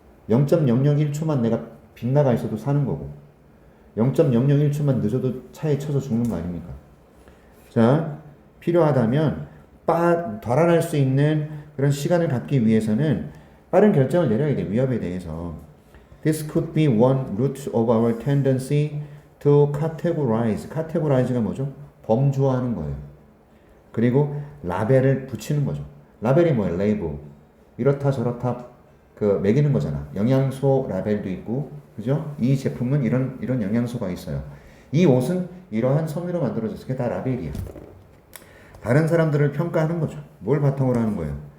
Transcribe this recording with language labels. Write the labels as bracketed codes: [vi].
[ko] 0.001초만 내가 빗나가 있어도 사는 거고 0.001초만 늦어도 차에 쳐서 죽는 거 아닙니까? 자, 필요하다면 달아날 수 있는 그런 시간을 갖기 위해서는 빠른 결정을 내려야 돼. 위협에 대해서. [en] This could be one root of our tendency to categorize. [ko] categorize가 뭐죠? 범주화하는 거예요. 그리고 라벨을 붙이는 거죠. 라벨이 뭐예요? 레이블. 이렇다 저렇다 그 매기는 거잖아. 영양소 라벨도 있고, 그죠? 이 제품은 이런 영양소가 있어요. 이 옷은 이러한 성의로 만들어졌어. 그게 다 라벨이야. 다른 사람들을 평가하는 거죠. 뭘 바탕으로 하는 거예요?